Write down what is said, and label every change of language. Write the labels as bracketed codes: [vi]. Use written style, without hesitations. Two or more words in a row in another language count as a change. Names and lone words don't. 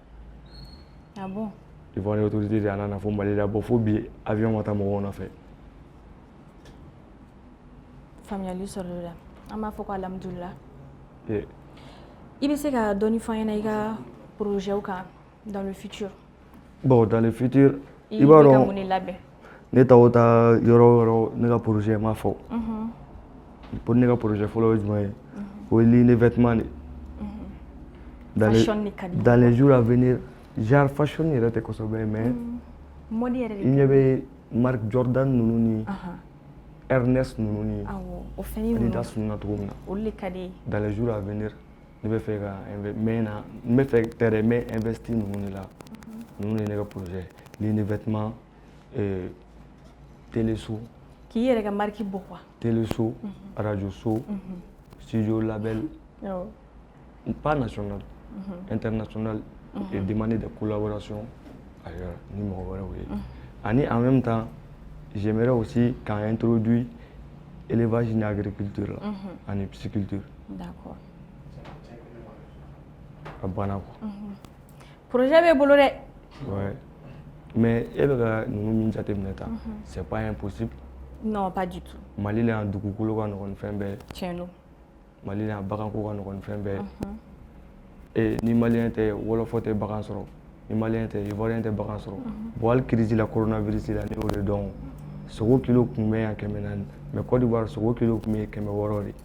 [fr] ah bon [bm] ivoirien autorité de y'an na fo Mali la bon fo bi avion ma taa mɔgɔw nɔfɛ faamuyali sɔrɔla la an b'a fɔ ko alhamdulila I bɛ se ka dɔɔni fɔ an ɲɛna i ka projet kan [fr] dans le futur. Bon, dans le futur, [bm] I bɛ ka mun de labɛn? ne taw ta yɔrɔ o yɔrɔ ne ka projet m'a fɔ. Pour ne ka projet fɔlɔ ye jumɛn ye? O ye [fr] ligne de vêtements de. Dans les jours à venir, genre fashion [bm] yɛrɛ tɛ kosɛbɛ [fr] mais [bm] mode yɛrɛ de. I ɲɛ bɛ Marc Jordan ninnu ni Ernest ninnu ni Adidas ninnu na cogo min na. Olu de ka di ye. [fr] Dans les jours à venir, [bm] ne bɛ fɛ ka n bɛ fɛ tɛrɛ n bɛ investir ninnu de la. Ninnu de ye ne ka projet. [fr] Ligne de vêtements, [bm] téléso. K'i yɛrɛ ka marque bɔ quoi. Téléso, radio so, studio label. [fr] Pas national, international, et demander des collaborations ailleurs, [bm] ni mɔgɔ wɛrɛw ye. [fr] Ani en même temps, j'aimerais aussi qu'on introduise élevage et agriculture là, en pisciculture. D'accord. [bm] A banna quoi. Projet bɛ bolo dɛ. Ouais. Mais e bɛ ka ninnu min jateminɛ tan, [fr] c'est pas impossible. Non, pas du tout. [bm] Mali la yan dugukolo ka nɔgɔn ni fɛn bɛɛ. Tiɲɛ don. Mali la yan baganko ka nɔgɔn ni fɛn bɛɛ. Ni maliyɛn tɛ wɔlɔfɔ tɛ bagan sɔrɔ, ni maliyɛn tɛ ivoirien tɛ bagan sɔrɔ. Bon hali crise la coronavirus la ne y'o de dɔn. Sogo kilo tun bɛ yan 400 mais Côte d'Ivoire sogo kilo tun bɛ 600 de.